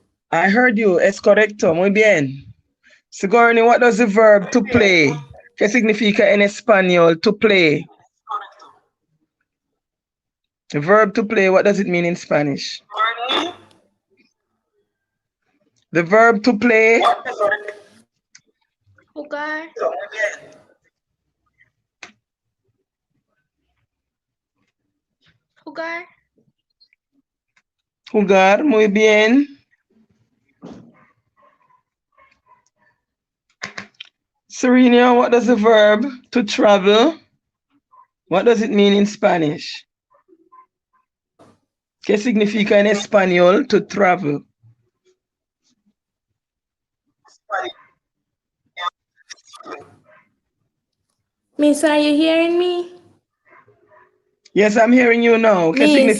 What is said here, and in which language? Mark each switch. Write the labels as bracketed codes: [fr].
[en] I heard you, [es] es correcto, muy bien. [en] Sigourney, what does the verb to play? [es] ¿Qué significa en español to play? [en] The verb to play, what does it mean in Spanish? The verb to play. [es] Jugar. Jugar. Jugar, muy bien. [en] Serena, what does the verb to travel? What does it mean in Spanish? [es] ¿Qué significa en español to travel? [en] Miss, are you hearing me? Yes, I'm hearing you now. ¿Qué Miss.